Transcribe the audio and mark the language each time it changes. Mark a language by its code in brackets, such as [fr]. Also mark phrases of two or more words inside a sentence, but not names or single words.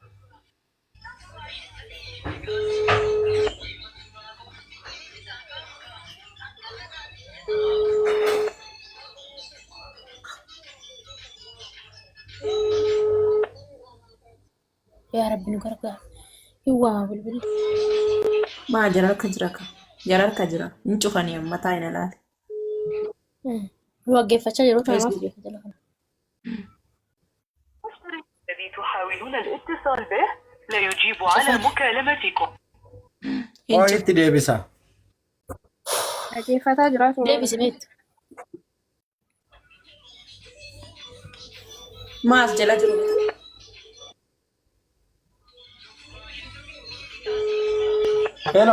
[om] Yaa Rabbi nu gargaara. Hin waama bilbilli. Maa jararka jira ka. Jararka jira. Hin cufanii amma taa'ina laale. Nu waggeeffachaa jiru ta'uu maaf beeku jala kana. [ar] الذي تحاولون الاتصال به لا يجيب على مكالمتكم. [om] Oo itti deebisa. Dhaggeeffataa jiraatu. Deebisi meetti. Maas jala jiru. Hello.